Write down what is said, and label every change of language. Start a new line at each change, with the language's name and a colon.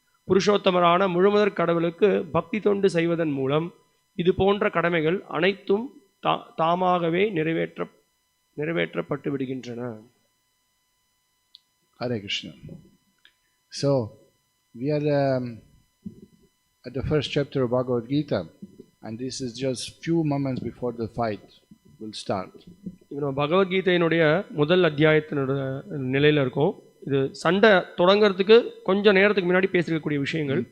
Tamil: புருஷோத்தமரான முழுமுதற் கடவுளுக்கு பக்தி தொண்டு செய்வதன் மூலம் இது போன்ற கடமைகள் அனைத்தும் தாமாகவே நிறைவேற்றப்பட்டு விடுகின்றன.
English: Hare Krishna. So, we are at the first chapter of Bhagavad Gita, and this is just few moments before the fight will start.
Tamil: பகவத்கீதையினுடைய முதல் அத்தியாயத்தினுடைய நிலையில இருக்கும். இது சண்டை தொடங்கிறதுக்கு கொஞ்ச நேரத்துக்கு முன்னாடி பேசிக்கக்கூடிய விஷயங்கள்.